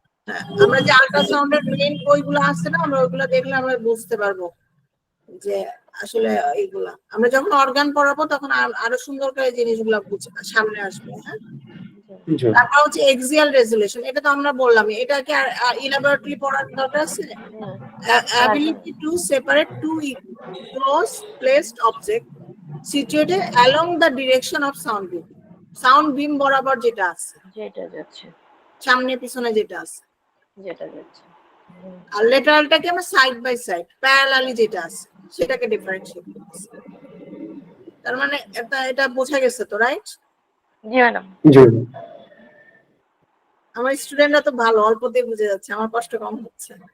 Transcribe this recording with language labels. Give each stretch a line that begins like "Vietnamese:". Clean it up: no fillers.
Bangla: হ্যাঁ, আমরা যে আল্ট্রাসাউন্ডের মেইন বইগুলো আছে না, আমরা ওইগুলো দেখলে আমরা বুঝতে পারবো যে আসলে এইগুলা আমরা যখন অর্গান পড়াবো তখন আরো সুন্দর করে জিনিসগুলো সামনে আসবে। হ্যাঁ, তারপর হচ্ছে এক্সিয়াল রেজুলেশন, এটা তো আমরা বললাম, এটা কি ইলাবরেটলি পড়ার দরকার আছে?
English: ability to separate two close placed object situated along the direction of sound beam,
Bangla: sound বিম বরাবর যেটা আছে, যেটা যাচ্ছে, সামনে পিছনে যেটা আছে, যেটা যাচ্ছে। আর লেটারালটাকে আমরা সাইড বাই সাইড প্যারালালি যেটা আছে সেটাকে ডিফারেন্সিয়েট করতেছি। তার মানে এটা বোঝা গেছে তো, রাইট? জি ম্যাডাম। জি। আমার স্টুডেন্টরা তো ভালো, অল্পতেই বুঝে যাচ্ছে, আমার কষ্ট কম হচ্ছে।